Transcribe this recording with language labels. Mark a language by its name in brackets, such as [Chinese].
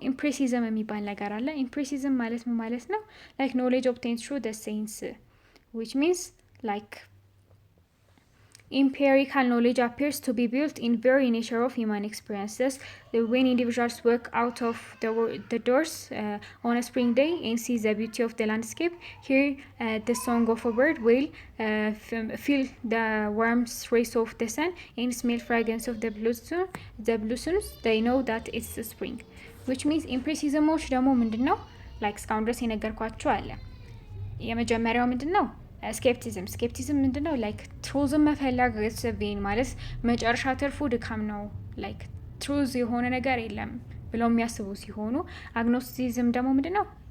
[Amharic] ኢምፕሬሲዝም የሚባል ነገር አለ። ኢምፕሬሲዝም ማለት ምን ማለት ነው? [English] ላይክ ኖሌጅ ኦብቴንስ ትሩ ዘ ሴንስ which means like empirical knowledge appears to be built in very nature of human experiences. When individuals walk out of the doors on a spring day and see the beauty of the landscape, hear the song of a bird, will feel the warm rays of the sun and smell fragrance of the blossoms, they know that it's spring. Which means [Amharic] impressivismoች ደግሞ ምንድነው? ላይክ እስካሁን ድረስ የነገርኳችሁ አለ። የመጀመሪያው ምንድነው? ስኬፕቲዝም ምንድነው? ላይክ ትሩዝን መፈለግ ቬን ማለት መጨረሻ ትርፉ ድካም ነው። ላይክ ትሩዝ የሆነ ነገር የለም ብለው የሚያስቡ ሲሆኑ፣ አግኖስቲሲዝም ደግሞ ምንድነው?